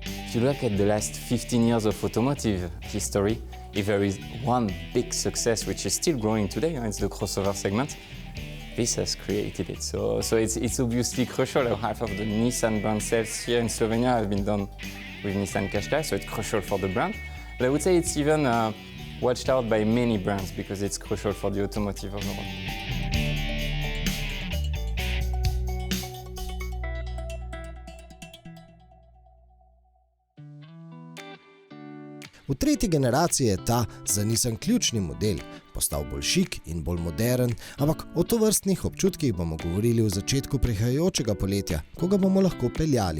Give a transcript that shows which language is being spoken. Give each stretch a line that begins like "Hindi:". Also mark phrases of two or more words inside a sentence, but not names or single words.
English: If you look at the last 15 years of automotive history, if there is one big success which is still growing today, it's the crossover segment, this has created it. So it's obviously crucial. Half of the Nissan brand sales here in Slovenia have been done with Nissan Qashqai, so it's crucial for the brand. But I would say it's even watched out by many brands because it's crucial for the automotive overall.
Slovenian: V tretji generaciji je ta za Nissan ključni model postal bolj šik in bolj modern, ampak o tovrstnih občutkih bomo govorili v začetku prihajajočega poletja, ko ga bomo lahko peljali.